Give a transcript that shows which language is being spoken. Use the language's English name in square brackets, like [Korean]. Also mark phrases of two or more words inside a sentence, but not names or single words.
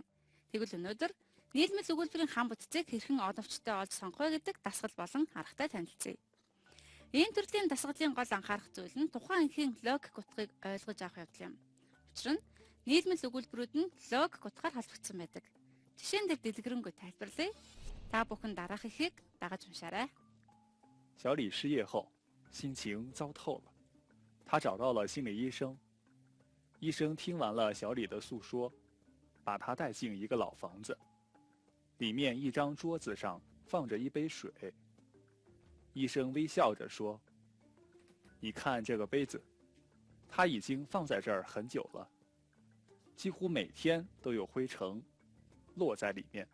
[Mongolian] Тэгвэл өнөөдөр нийлмэл өгүүлбэрийн хам бүтцийг хэрхэн оновчтой олж сонгох вэ гэдэг дасгал болон аргатай танилцъя. Ийм төрлийн дасгалын гол анхаарах зүйл нь тухайн анхийн логик утгыг ойлгож авах явдал юм. Учир нь нийлмэл өгүүлбэрүүд нь логик утгаар холбогдсон байдаг. Жишээн дээр дэлгэрэнгүй тайлбарлая. Та бүхэн дараах ихийг дагаж уншаарай. [Chinese] 小李失业后，心情糟透了。他找到了心理医生。医生听完了小李的诉说，把他带进一个老房子，里面一张桌子上放着一杯水。医生微笑着说：“你看这个杯子，它已经放在这儿很久了，几乎每天都有灰尘落在里面。